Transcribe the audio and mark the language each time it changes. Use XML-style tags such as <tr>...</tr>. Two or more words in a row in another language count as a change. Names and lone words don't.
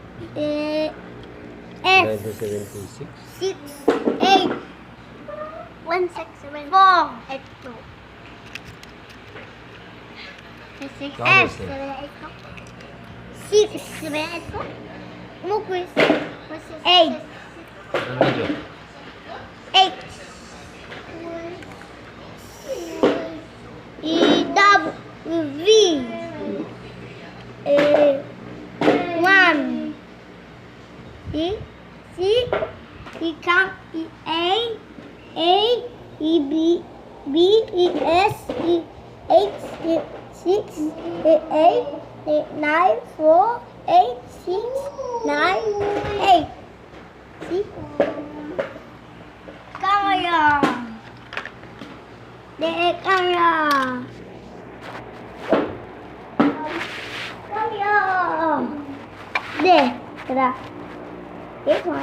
<en>F. 1976. 6, 8. 1, 6, 7, 4, 8, 2. 6, Camaro S. SS. 6, 7, 8, 4. Look, 8.</en> <tl>Ano medyo?</tl> <en>8. E, W, V. 1. E, C. E, count. E, A. E, B. B, E, S. E, 8. E, 6. E, 8. E, 9, 4. 8, 6, 9, 8. See? Camera. The camera. Camera. There. Ta-da. This one.</en>